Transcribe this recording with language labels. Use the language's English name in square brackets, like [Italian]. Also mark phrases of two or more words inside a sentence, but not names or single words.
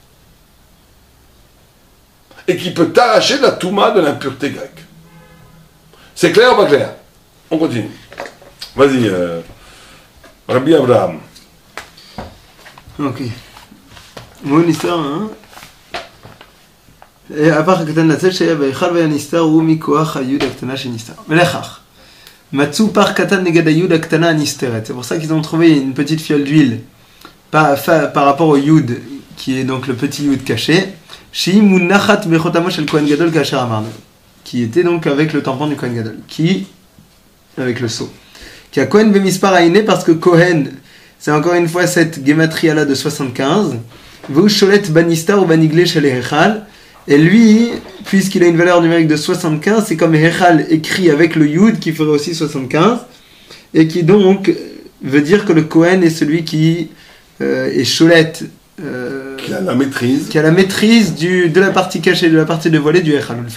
[French] Et qui peut t'arracher de la touma de l'impureté grecque. C'est clair ou pas clair? On continue. Vas-y, Rabbi Abraham. Ok. Mon histoire, hein? [Hebrew] הפך הקטן לצאת שהיה בהיכל והיה נסתר הוא מכוח היוד הקטנה שנסתר. ולכך, מצאו פח קטן נגד היוד הקטנה הנסתרת. [French] C'est pour ça qu'ils ont trouvé une petite fiole d'huile par rapport au yud, qui est donc le petit yud caché, [Hebrew] שהיא מונחת בחותמו של כהן גדול כאשר אמרנו, [French] qui était donc avec le tampon du Kohen Gadol, qui, avec le sceau. Qui a [Hebrew] Kohen במספר העיני, [French] parce que Kohen, c'est encore une fois cette gématria là de 75, [Hebrew] והוא שולט בנסתר ובנגלה של ההיכל, [French] et lui, puisqu'il a une valeur numérique de 75, c'est comme Hechal écrit avec le Yud qui ferait aussi 75, et qui donc veut dire que le Kohen est celui qui est Sholette, qui a la maîtrise, de la partie cachée, de la partie dévoilée du Hechal.